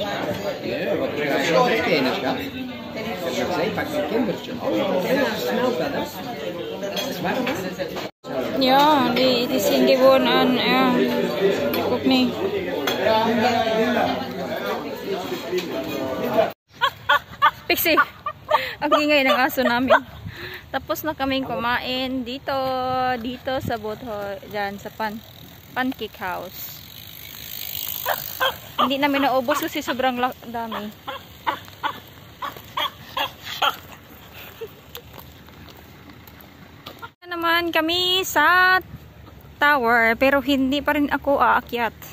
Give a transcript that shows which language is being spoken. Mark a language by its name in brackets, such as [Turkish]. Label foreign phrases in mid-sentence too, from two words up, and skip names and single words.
[Dutch] Ja, wat ga je nog tekenen, schat? Ik zei, pak een kindertje. Smelt dat, hè? Dat is warm, hè? Ja, die zien gewoon aan. Ja, ik ook niet. [Filipino] Pixie, ang ingay ng aso namin. Tapos na kaming kumain dito sa boat dyan sa [English] pancake house. [Filipino] Hindi namin naubos kasi sobrang dami. Naman kami sa tower pero hindi pa rin ako aakyat.